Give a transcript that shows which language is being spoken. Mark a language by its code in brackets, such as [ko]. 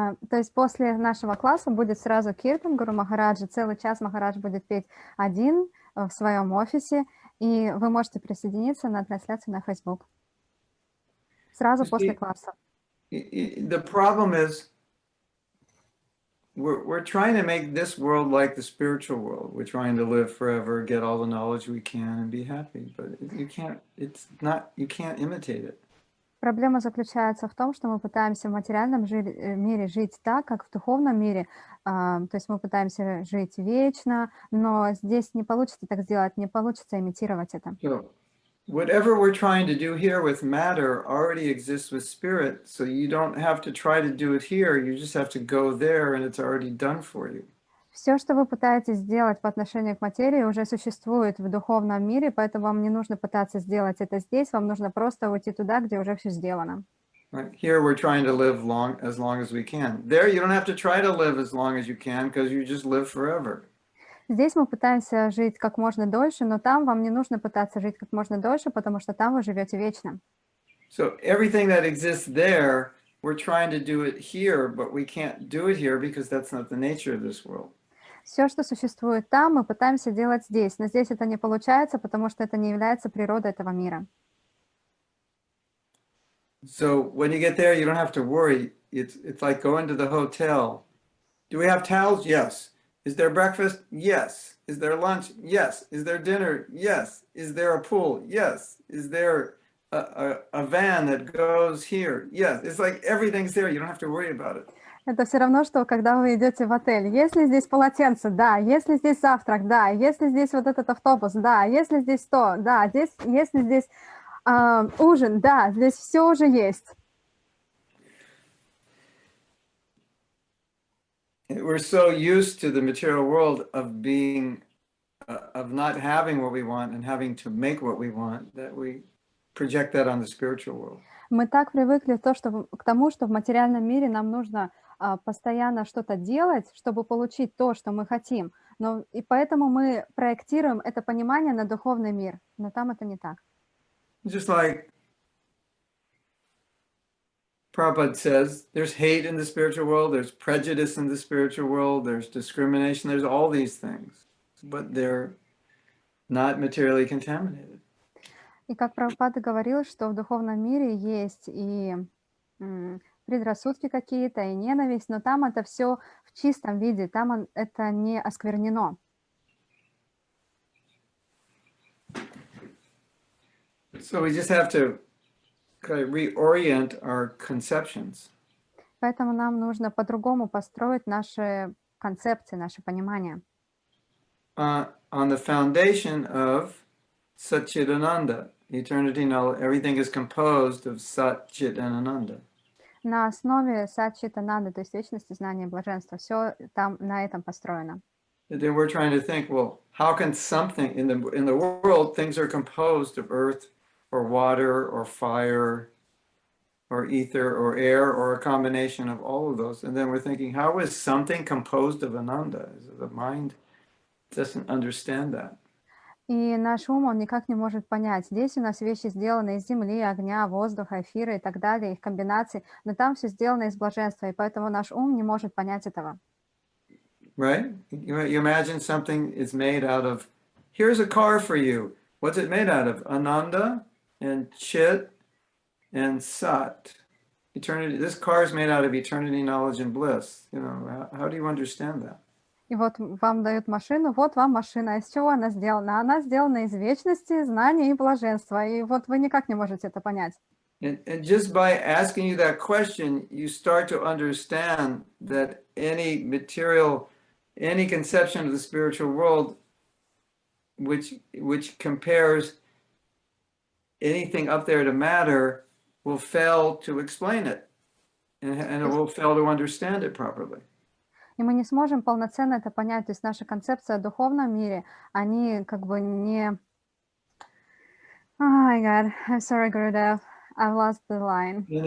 [ru] То есть после нашего класса будет сразу киртан Гуру Махараджа. Целый час Махарадж будет петь один в своем офисе, и вы можете присоединиться на трансляцию на Facebook. Сразу после класса. [en] The problem is we're trying to make this world like the spiritual world. We're trying to live forever, get all the knowledge we can, and be happy. But you can't. It's not. You can't imitate it. [ru] Проблема заключается в том, что мы пытаемся в материальном мире жить так, как в духовном мире. То есть мы пытаемся жить вечно, но здесь не получится так сделать, не получится имитировать это. [en] So, whatever we're trying to do here with matter already exists with spirit, so you don't have to try to do it here. You just have to go there, and it's already done for you. [ru] Все, что вы пытаетесь сделать по отношению к материи, уже существует в духовном мире, поэтому вам не нужно пытаться сделать это здесь, вам нужно просто уйти туда, где уже все сделано. [en] Right. Here we're trying to live as long as we can. There you don't have to try to live as long as you can, because you just live forever. [ru] Здесь мы пытаемся жить как можно дольше, но там вам не нужно пытаться жить как можно дольше, потому что там вы живете вечно. [en] So everything that exists there, we're trying to do it here, but we can't do it here because that's not the nature of this world. [ru] Все, что существует там, мы пытаемся делать здесь, но здесь это не получается, потому что это не является природой этого мира. [en] So when you get there, you don't have to worry. It's like going to the hotel. Do we have towels? Yes. Is there breakfast? Yes. Is there lunch? Yes. Is there dinner? Yes. Is there a pool? Yes. Is there a van that goes here? Yes. It's like everything's there. You don't have to worry about it. [ru] Это все равно, что когда вы идете в отель. Если здесь полотенце, да. Если здесь завтрак, да. Если здесь вот этот автобус, да. Если здесь то, да. Здесь, если здесь ужин, да. Здесь все уже есть. [en] We're so used to the material world of being, of not having what we want and having to make what we want, that we project that on the spiritual world. [ru] Мы так привыкли к тому, что в материальном мире нам нужно постоянно что-то делать, чтобы получить то, что мы хотим. И поэтому мы проектируем это понимание на духовный мир. Но там это не так. [en] Just like Prabhupada says, there's hate in the spiritual world, there's prejudice in the spiritual world, there's discrimination, there's all these things, but they're not materially contaminated. [ru] И как Прабхупада говорил, что в духовном мире есть и предрассудки какие-то, и ненависть, но там это все в чистом виде, там это не осквернено. [en] So we just have to kind of reorient our conceptions. [ru] Поэтому нам нужно по-другому построить наши концепции, наше понимание. [en] On the foundation of Satchidananda, eternity, knowledge, everything is composed of Sat, Chit, and Ananda. [ru] На основе Саччитананды, то есть вечности, знания, блаженства, все там на этом построено. [en] And then we're trying to think, well, how can something in the world, things are composed of earth or water or fire or ether or air or a combination of all of those. And then we're thinking, how is something composed of Ananda? The mind doesn't understand that. [ru] И наш ум, он никак не может понять. Здесь у нас вещи сделаны из земли, огня, воздуха, эфира и так далее, их комбинаций, но там все сделано из блаженства, и поэтому наш ум не может понять этого. [en] Right? You imagine something is made out of, here's a car for you. What's it made out of? Ananda and Chit and Sat. Eternity. This car is made out of eternity, knowledge, and bliss. You know, how do you understand that? [ru] И вот вам дают машину, вот вам машина. Из чего она сделана? Она сделана из вечности, знания и блаженства. И вот вы никак не можете это понять. [en] And just by asking you that question, you start to understand that any material, any conception of the spiritual world, which compares anything up there to matter, will fail to explain it, and it will fail to understand it properly. [ru] И мы не сможем полноценно это понять. То есть наша концепция о духовном мире, они как бы не... [en] Oh my God, I'm sorry, Gurudev. I've lost the line.